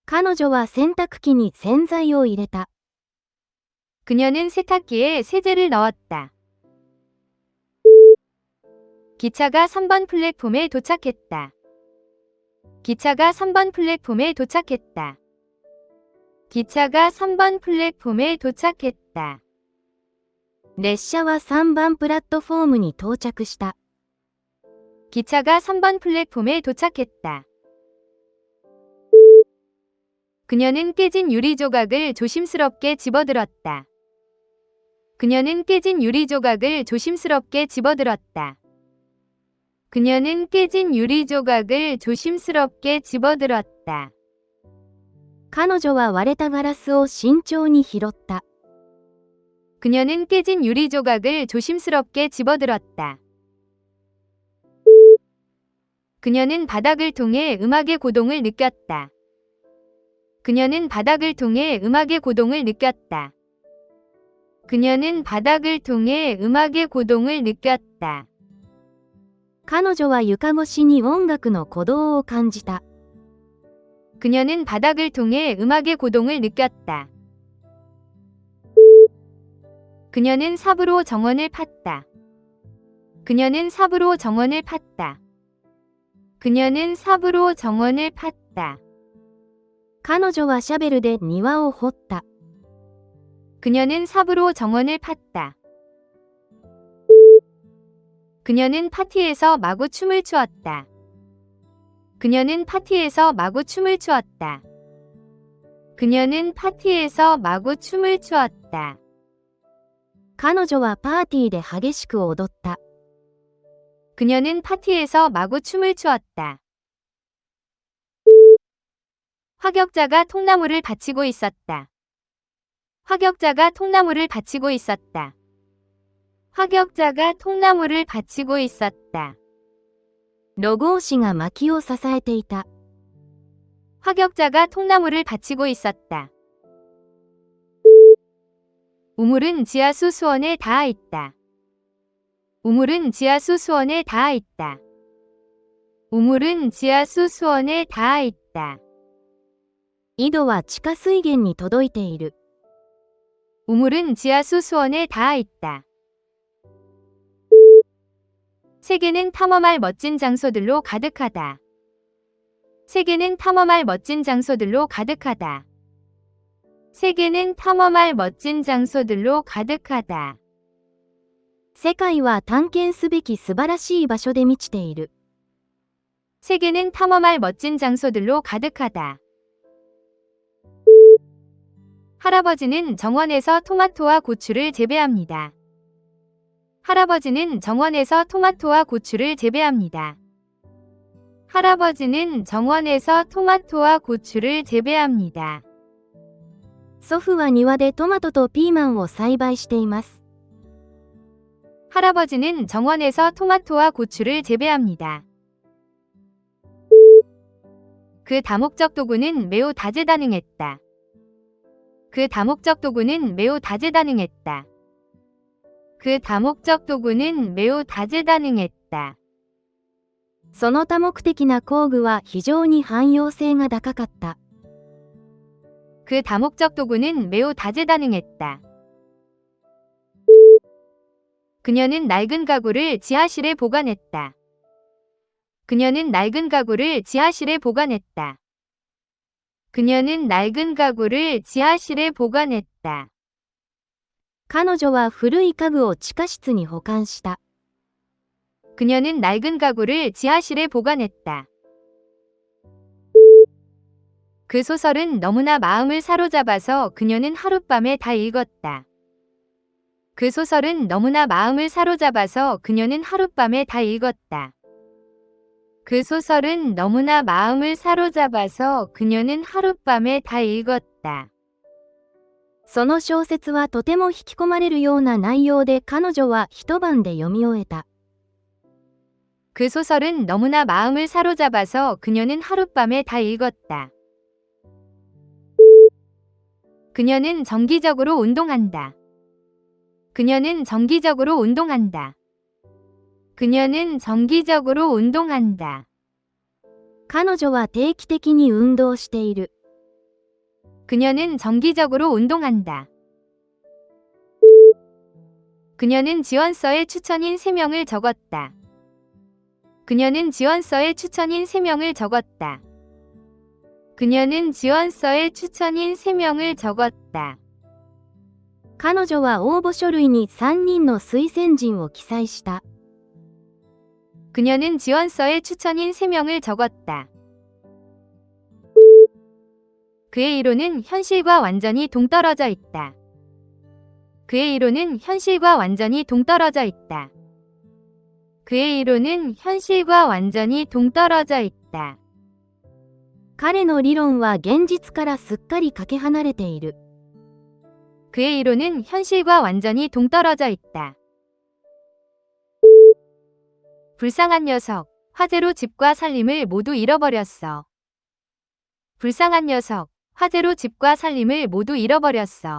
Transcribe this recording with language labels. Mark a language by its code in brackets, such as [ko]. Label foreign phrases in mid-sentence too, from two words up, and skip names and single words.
[ja] 彼女は洗濯機に洗剤を入れた。 [ko] 그녀는 세탁기에 세제를 넣었다. 기차가 3번 플랫폼에 도착했다. 기차가 3번 플랫폼에 도착했다. 기차가 3번 플랫폼에 도착했다. [ja] 列車は3番プラットフォームに到着した。 [ko] 기차가 3번 플랫폼에 도착했다. 그녀는 깨진 유리 조각을 조심스럽게 집어들었다. 그녀는 깨진 유리 조각을 조심스럽게 집어들었다. 그녀는 깨진 유리 조각을 조심스럽게 집어들었다. [ja] 彼女は割れたガラスを慎重に拾った。 [ko] 그녀는 깨진 유리 조각을 조심스럽게 집어들었다. 그녀는 바닥을 통해 음악의 고동을 느꼈다. 그녀는 바닥을 통해 음악의 고동을 느꼈다. 그녀는 바닥을 통해 음악의 고동을 느꼈다. [ja] 彼女は床越しに音楽の鼓動を感じた。 [ko] 그녀는 바닥을 통해 음악의 고동을 느꼈다. 그녀는 삽으로 정원을 팠다. 그녀는 삽으로 정원을 팠다. 그녀는 삽으로 정원을 팠다. [ja] 彼女はシャベルで庭を掘った。 [ko] 그녀는 삽으로 정원을 팠다. 그녀는 파티에서 마구 춤을 추었다. 그녀는 파티에서 마구 춤을 추었다. 그녀는 파티에서 마구 춤을 추었다. [ja] 彼女はパーティーで激しく踊った。 [ko] 그녀는 파티에서 마구 춤을 추었다. 화격자가 통나무를 받치고 있었다. 화격자가 통나무를 받치고 있었다. 화격자가 통나무를 받치고 있었다. [ja] ロゴ押しが薪を支えていた。 [ko] 화격자가 통나무를 받치고 있었다. 우물은 지하수 수원에 닿아 있다. 우물은 지하수 수원에 닿아 있다. 우물은 지하수 수원에 닿아 있다. [ja] 井戸は地下水源に届いている。 [ko] 우물은 지하수 수원에 닿아 있다. 세계는 탐험할 멋진 장소들로 가득하다. 세계는 탐험할 멋진 장소들로 가득하다. 세계는 탐험할 멋진 장소들로 가득하다. [ja] 世界は探検すべき素晴らしい場所で満ちている。 [ko] 세계는 탐험할 멋진 장소들로 가득하다. 할아버지는 정원에서 토마토와 고추를 재배합니다. 할아버지는 정원에서 토마토와 고추를 재배합니다. 할아버지는 정원에서 토마토와 고추를 재배합니다. [ja] 祖父は庭でトマトとピーマンを栽培しています。 [ko] 할아버지는 정원에서 토마토와 고추를 재배합니다. 그 다목적 도구는 매우 다재다능했다. 그 다목적 도구는 매우 다재다능했다. 그 다목적 도구는 매우 다재다능했다. [ja] その多目的な工具は非常に汎用性が高かった。 [ko] 그 다목적 도구는 매우 다재다능했다. 그녀는 낡은 가구를 지하실에 보관했다. 그녀는 낡은 가구를 지하실에 보관했다. 그녀는 낡은 가구를 지하실에 보관했다. [ja] 彼女は古い家具を地下室に保管した。 [ko] 그녀는 낡은 가구를 지하실에 보관했다. 그 소설은 너무나 마음을 사로잡아서 그녀는 하룻밤에 다 읽었다. 그 소설은 너무나 마음을 사로잡아서 그녀는 하룻밤에 다 읽었다. 그 소설은 너무나 마음을 사로잡아서 그녀는 하룻밤에 다 읽었다. [ja] その小説はとても引き込まれるような内容で彼女は一晩で読み終えた。 [ko] 그 소설은 너무나 마음을 사로잡아서 그녀는 하룻밤에 다 읽었다. 그녀는 정기적으로 운동한다. 그녀는 정기적으로 운동한다. 그녀는 정기적으로 운동한다. [ja] 彼女は定期的に運動している。 [ko] 그녀는 정기적으로 운동한다. 그녀는 지원서에 추천인 3명을 적었다. 그녀는 지원서에 추천인 3명을 적었다. 그녀는 지원서에 추천인 3명을 적었다. [ja] 彼女は応募書類に3人の推薦人を記載した。 [ko] 그녀는 지원서에 추천인 3명을 적었다. 그의 이론은 현실과 완전히 동떨어져 있다. 그의 이론은 현실과 완전히 동떨어져 있다. 그의 이론은 현실과 완전히 동떨어져 있다. [ja] 彼の理論は現実からすっかりかけ離れている。 [ko] 그의 이론은 현실과 완전히 동떨어져 있다. 불쌍한 녀석, 화재로 집과 살림을 모두 잃어버렸어. 불쌍한 녀석, 화재로 집과 살림을 모두 잃어버렸어.